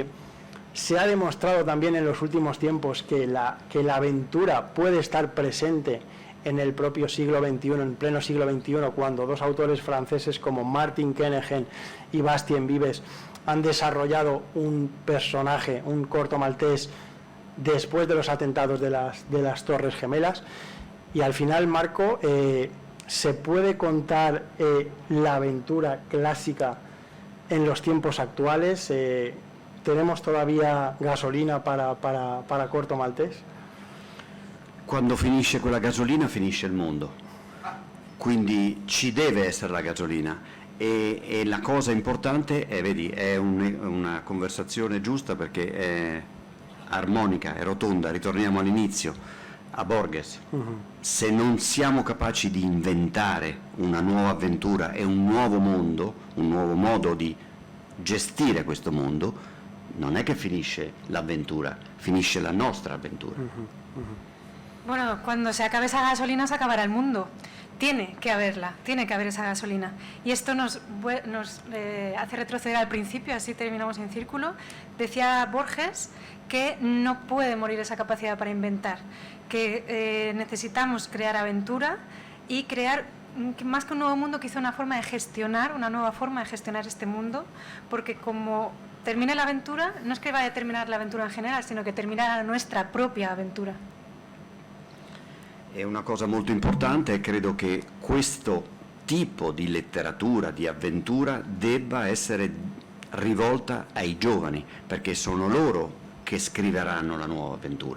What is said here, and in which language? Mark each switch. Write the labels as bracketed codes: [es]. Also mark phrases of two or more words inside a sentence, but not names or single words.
[es] Se ha demostrado también en los últimos tiempos que la aventura puede estar presente en el propio siglo XXI, en pleno siglo XXI, cuando dos autores franceses como Martin Kennegen y Bastien Vives han desarrollado un personaje, un Corto Maltese, después de los atentados de las Torres Gemelas. Y al final, Marco, ¿se puede contar la aventura clásica en los tiempos actuales? ¿Tenemos todavía gasolina para Corto Maltese? [it] Quando finisce quella gasolina finisce il mondo, quindi ci deve essere la gasolina e la cosa importante è, vedi, è una conversazione giusta perché è armonica, è rotonda, ritorniamo all'inizio, a Borges. Se non siamo capaci di inventare una nuova avventura e un nuovo mondo, un nuovo modo di gestire questo mondo, non è che finisce l'avventura, finisce la nostra avventura. [es] Bueno, cuando se acabe esa gasolina se acabará el mundo. Tiene que haberla, tiene que haber esa gasolina. Y esto nos hace retroceder al principio, así terminamos en círculo. Decía Borges que no puede morir esa capacidad para inventar, que necesitamos crear aventura y crear, más que un nuevo mundo, quizá una nueva forma de gestionar este mundo, porque como termine la aventura, no es que vaya a terminar la aventura [it] in generale, [es] sino [it] che termina la nostra propria avventura. È una cosa molto importante e credo che questo tipo di letteratura, di avventura, debba essere rivolta ai giovani, perché sono loro che scriveranno la nuova avventura.